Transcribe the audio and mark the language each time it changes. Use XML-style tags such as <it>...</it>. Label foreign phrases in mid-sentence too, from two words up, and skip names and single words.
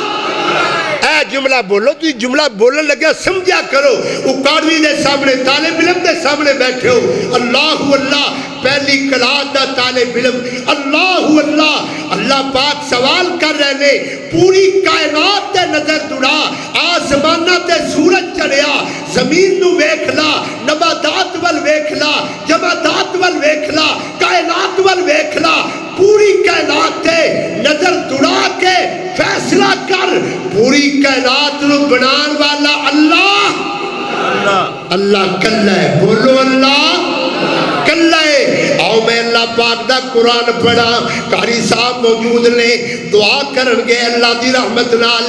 <pa>اے جملہ بولو، تو جملہ بولن لگا سمجھا کرو. اکاڑوی دے سامنے طالب علم دے سامنے بیٹھے ہو، اللہ اللہ پہلی کلاس دا طالب علم اللہ اللہ اللہ پاک سوال کر رہے نے پوری کائنات تے نظر دوڑا، آسمانہ تے سورج چڑھیا، زمین نو ویکھ لا، نباتات ول ویکھ لا، جمادات ول ویکھ لا، کائنات ول ویکھ لا، پوری کائنات تے نظر دوڑا کے فیصلہ کر پوری کائنات نو بنان والا اللہ اللہ کلا ہے. بولو اللہ کلا ہے. آؤ میں اللہ پاک دا قرآن پڑھا. قاری صاحب موجود نے دعا کرن گے اللہ دی رحمت نال.</pa>